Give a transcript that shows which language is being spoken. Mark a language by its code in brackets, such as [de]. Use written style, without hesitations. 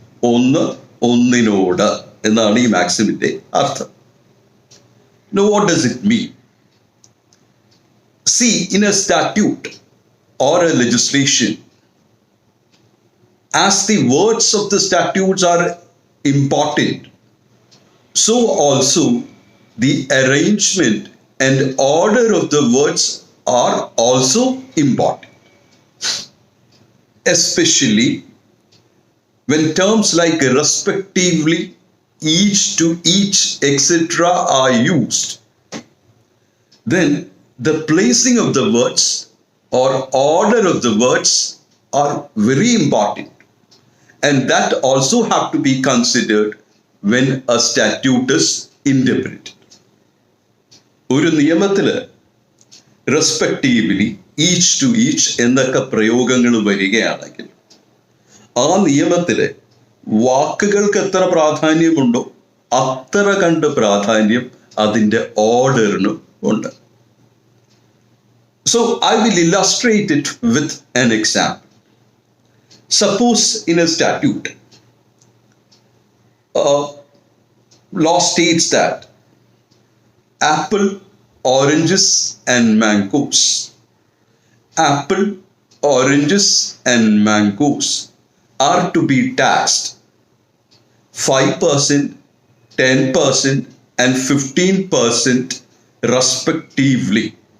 [ml] ഒന്ന് ഒന്നിനോട് എന്നാണ് ഈ മാക്സിമിന്റെ അർത്ഥം. [en] Now what does it mean? See, in a statute or a legislation, as the words of the statutes are important, so also the arrangement and order of the words are also important. Especially when terms like respectively, each to each, etc. are used, then the placing of the words or order of the words are very important, and that also have to be considered when a statute is interpreted. [ml] ഒരു നിയമത്തില് respectively each to each എന്നൊക്കെ പ്രയോഗങ്ങൾ വരികയാണെങ്കിൽ ആ നിയമത്തിലെ വാക്കുകൾക്ക് എത്ര പ്രാധാന്യമുണ്ടോ അത്ര കണ്ട് പ്രാധാന്യം അതിൻ്റെ ഓർഡറിനും ഉണ്ട്. [en] So I will illustrate it with an example. Suppose in a statute, law states that apple, oranges and mangoes, apple, oranges and mangoes are to be taxed 5%, 10% and 15% respectively.